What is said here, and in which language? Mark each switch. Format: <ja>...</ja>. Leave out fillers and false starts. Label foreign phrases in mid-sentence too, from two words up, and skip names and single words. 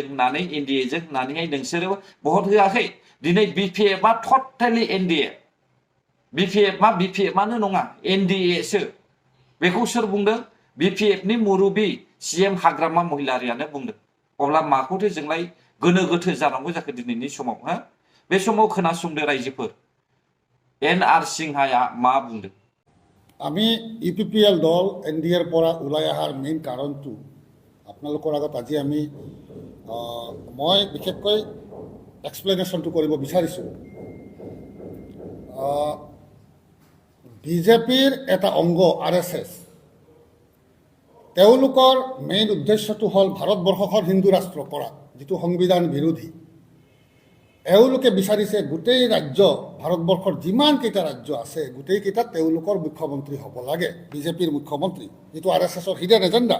<brx>होननानै NDA जों होननानैहाय नोंसोरो भट होआखै दिनै BPF आ टटेलि NDA BPF आनो नङा NDA सो बेखौ सोर बुंदों BPF नि मुरबी CM हाग्रामा महिलारियानो बुंदों अब्ला माखौथो जोंलाय गोनो गोथो जानांगौ जाखो दिनैनि समाव हा बे समाव खोनासंदो रायजोफोर NR सिंहाया मा बुंदों</brx> <as>আমি UPPL দল NDAৰ পৰা ওলাই অহাৰ মেইন কাৰণটো আপোনালোকৰ আগত আজি আমি মই বিশেষকৈ এক্সপ্লেনেশ্যনটো কৰিব বিচাৰিছোঁ BJPৰ এটা অংগ RSS তেওঁলোকৰ মেইন উদ্দেশ্যটো হ'ল ভাৰতবৰ্ষখন হিন্দু ৰাষ্ট্ৰ কৰা যিটো সংবিধান বিৰোধী এওঁলোকে বিচাৰিছে গোটেই ৰাজ্য ভাৰতবৰ্ষৰ যিমানকেইটা ৰাজ্য আছে গোটেইকেইটা তেওঁলোকৰ মুখ্যমন্ত্ৰী হ'ব লাগে BJPৰ মুখ্যমন্ত্ৰী যিটো RSSৰ</as> <en>hidden agenda</en>